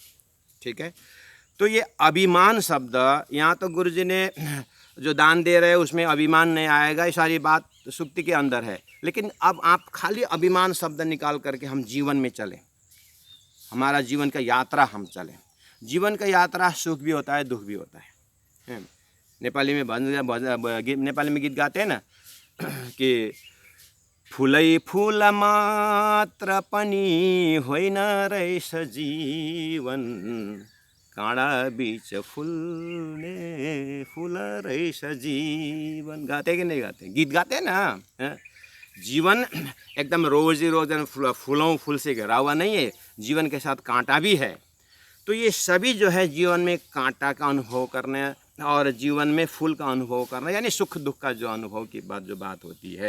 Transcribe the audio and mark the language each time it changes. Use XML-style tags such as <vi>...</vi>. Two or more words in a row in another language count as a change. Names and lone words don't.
<hi>ठीक है, तो ये अभिमान शब्द, यहाँ तो गुरुजी ने जो दान दे रहे हैं उसमें अभिमान नहीं आएगा, ये सारी बात सूक्ति के अंदर है। लेकिन अब आप खाली अभिमान शब्द निकाल करके हम जीवन में चलें, हमारा जीवन का यात्रा हम चलें। जीवन का यात्रा सुख भी होता है, दुख भी होता है। नेपाली में नेपाली में गीत गाते हैं ना कि</hi> <ne>फुलै फुल मात्र पनि होइन रहेछ जीवन, काँडा बीच फुल्ने फुल रहेछ जीवन।</ne> <hi>गाते कि नहीं गाते? गीत गाते हैं ना। जीवन एकदम रोजी रोज फूलों फूल से घिरा हुआ नहीं है, जीवन के साथ कांटा भी है। तो ये सभी जो है जीवन में कांटा का अनुभव करना और जीवन में फूल का अनुभव करना, यानी सुख दुख का जो अनुभव की बात होती है।</hi>